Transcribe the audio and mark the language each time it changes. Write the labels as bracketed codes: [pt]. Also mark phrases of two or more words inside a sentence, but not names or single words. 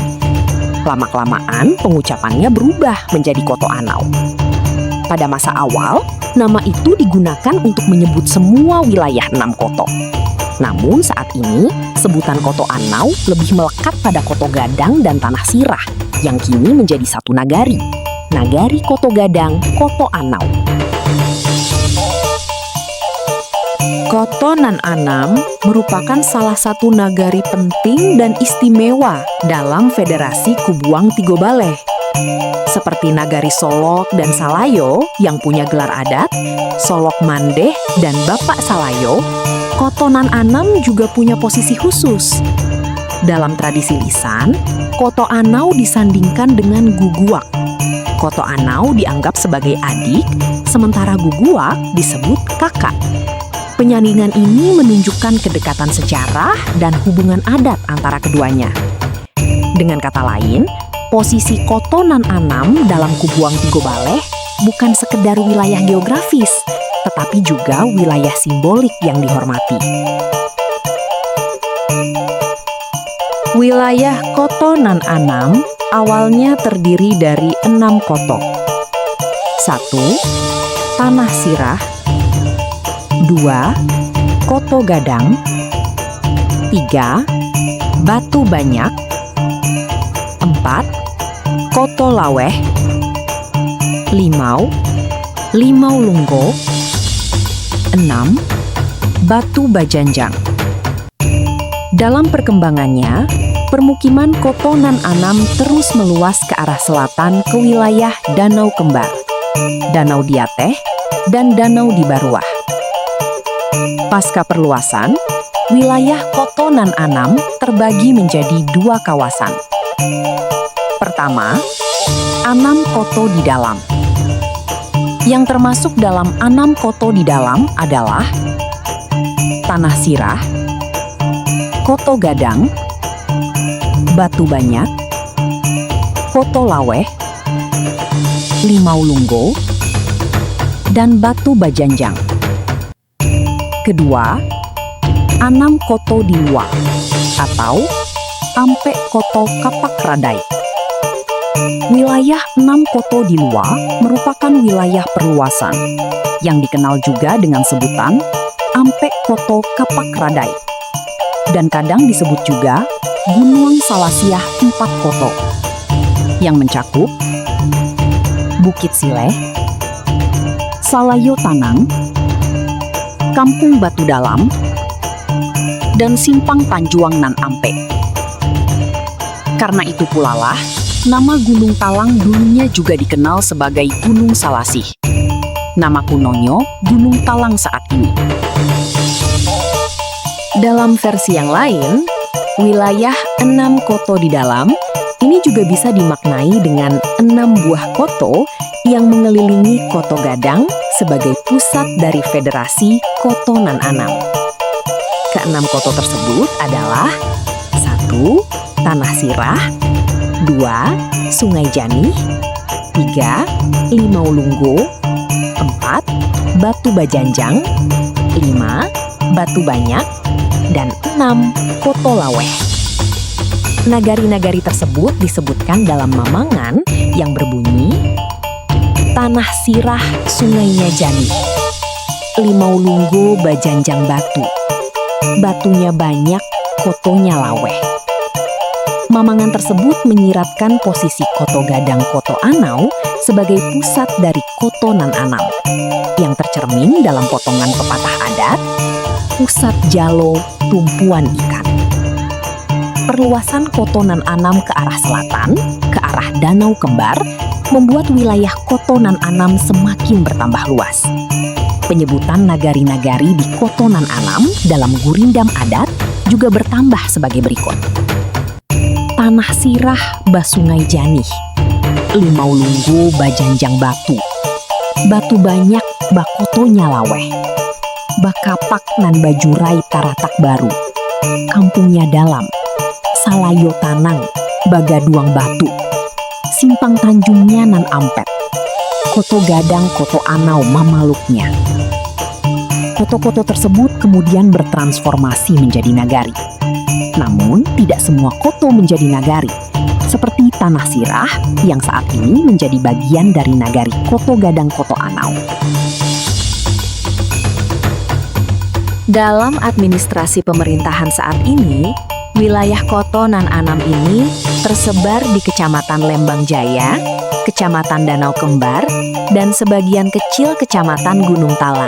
[id] Lama-kelamaan, pengucapannya berubah menjadi Koto Anau. Pada masa awal, nama itu digunakan untuk menyebut semua wilayah 6 koto. Namun saat ini, sebutan Koto Anau lebih melekat pada Koto Gadang dan Tanah Sirah, yang kini menjadi satu nagari. Nagari Koto Gadang, Koto Anau. Koto Nan Anam merupakan salah satu nagari penting dan istimewa dalam Federasi Kubuang Tigo Baleh. Seperti nagari Solok dan Salayo yang punya gelar adat, Solok Mandeh dan Bapak Salayo, Koto Nan Anam juga punya posisi khusus. Dalam tradisi lisan, Koto Anau disandingkan dengan Guguak. Koto Anau dianggap sebagai adik, sementara Guguak disebut kakak. Penyandingan ini menunjukkan kedekatan sejarah dan hubungan adat antara keduanya. Dengan kata lain, posisi Koto Nan Anam dalam Kubuang Tigo Baleh bukan sekedar wilayah geografis, tetapi juga wilayah simbolik yang dihormati. Wilayah Koto Nan Anam awalnya terdiri dari 6 koto. 1. Tanah Sirah. 2. Koto Gadang. 3. Batu Banyak. 4. Koto Laweh. 5. Limau Lunggo. 6. Batu Bajanjang. Dalam perkembangannya, permukiman Koto Nan Anam terus meluas ke arah selatan ke wilayah Danau Kembar, Danau Diateh, dan Danau di Baruah. Pasca perluasan, wilayah Koto Nan Anam terbagi menjadi 2 kawasan. Pertama, Anam Koto di Dalam. Yang termasuk dalam Anam Koto di Dalam adalah Tanah Sirah, Koto Gadang, Batu Banyak, Koto Laweh, Limau Lunggo, dan Batu Bajanjang. Kedua, Anam Koto di Luak atau Ampe Koto Kapak Radai. Wilayah 6 Koto di Luak merupakan wilayah perluasan yang dikenal juga dengan sebutan Ampe Koto Kapak Radai dan kadang disebut juga Gunung Salasiah 4 Koto yang mencakup Bukit Sileh, Salayo Tanang, Kampung Batu Dalam, dan Simpang Panjuang Nan Ampe. Karena itu pula lah, nama Gunung Talang dulunya juga dikenal sebagai Gunung Salasih. Nama kunonya Gunung Talang saat ini. Dalam versi yang lain, wilayah 6 koto di dalam ini juga bisa dimaknai dengan 6 buah koto yang mengelilingi Koto Gadang sebagai pusat dari Federasi Koto Nan Anam. Keenam koto tersebut adalah 1. Tanah Sirah, 2. Sungai Janih, 3. Limau Lunggo, 4. Batu Bajanjang, 5. Batu Banyak, dan 6. Koto Laweh. Nagari-nagari tersebut disebutkan dalam mamangan yang berbunyi [min] Tanah Sirah sungainya Janih, Limau Lunggo Bajanjang Batu, batunya banyak, kotonya laweh. [id] Mamangan tersebut menyiratkan posisi Koto Gadang Koto Anau sebagai pusat dari Koto Nan Anam yang tercermin dalam potongan pepatah adat [min] pusat jalo tumpuan ikan. [id] Perluasan Koto Nan Anam ke arah selatan, ke arah Danau Kembar, membuat wilayah Koto Nan Anam semakin bertambah luas. Penyebutan nagari-nagari di Koto Nan Anam dalam gurindam adat juga bertambah sebagai berikut. [min] Tanah Sirah Basungai Janih, Limau Lunggo Bajanjang Batu, Batu Banyak Bakotonya Laweh, Bakapak Nan Bajurai Taratak Baru, Kampungnya Dalam, Salayo Tanang, Bagaduang Batu, Simpang Tanjungnya Nan Ampet, Koto Gadang Koto Anau Mamaluknya. [id] Koto-koto tersebut kemudian bertransformasi menjadi nagari. Namun, tidak semua koto menjadi nagari, seperti Tanah Sirah yang saat ini menjadi bagian dari nagari Koto Gadang Koto Anau. Dalam administrasi pemerintahan saat ini, wilayah Koto Nan Anam ini tersebar di Kecamatan Lembang Jaya, Kecamatan Danau Kembar, dan sebagian kecil Kecamatan Gunung Talang.